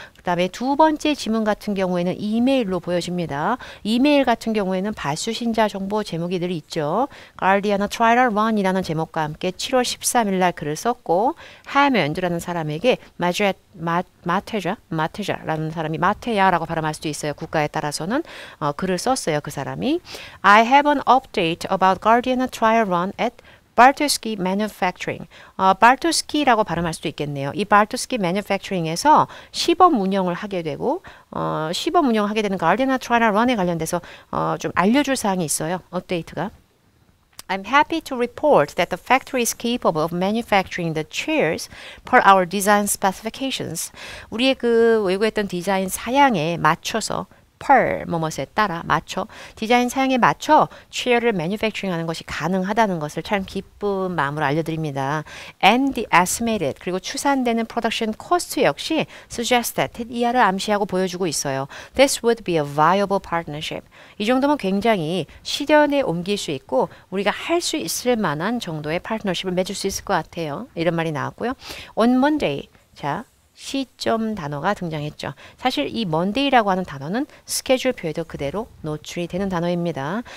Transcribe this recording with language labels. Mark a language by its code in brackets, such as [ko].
[ko] 그 다음에 두 번째 지문 같은 경우에는 이메일로 보여집니다. 이메일 같은 경우에는 발수신자 정보 제목이 늘 있죠. Guardiana Trial Run이라는 제목과 함께 7월 13일 날 글을 썼고 하몬드라는 사람에게 마테자라는 사람이 마테야라고 발음할 수도 있어요. 국가에 따라서는 글을 썼어요. 그 사람이 [en] I have an update about Guardiana Trial Run at Bartowski Manufacturing. [ko] Bartowski라고 발음할 수도 있겠네요. 이 Bartowski Manufacturing에서 시범 운영을 하게 되고 시범 운영을 하게 되는 Garde나 Trial Run에 관련돼서 좀 알려줄 사항이 있어요. 업데이트가. [en] I'm happy to report that the factory is capable of manufacturing the chairs per our design specifications. [ko] 우리의 그 요구했던 디자인 사양에 맞춰서 per 뭐뭐에 따라 맞춰 디자인 사양에 맞춰 체어를 manufacturing 하는 것이 가능하다는 것을 참 기쁜 마음으로 알려드립니다. [en] And the estimated [ko] 그리고 추산되는 [en] production cost [ko] 역시 suggested 이하를 암시하고 보여주고 있어요. [en] This would be a viable partnership. [ko] 이 정도면 굉장히 실현에 옮길 수 있고 우리가 할 수 있을 만한 정도의 파트너십을 맺을 수 있을 것 같아요. 이런 말이 나왔고요. [en] On Monday [ko] 자 시점 단어가 등장했죠. 사실 이 Monday라고 하는 단어는 스케줄표에도 그대로 노출이 되는 단어입니다.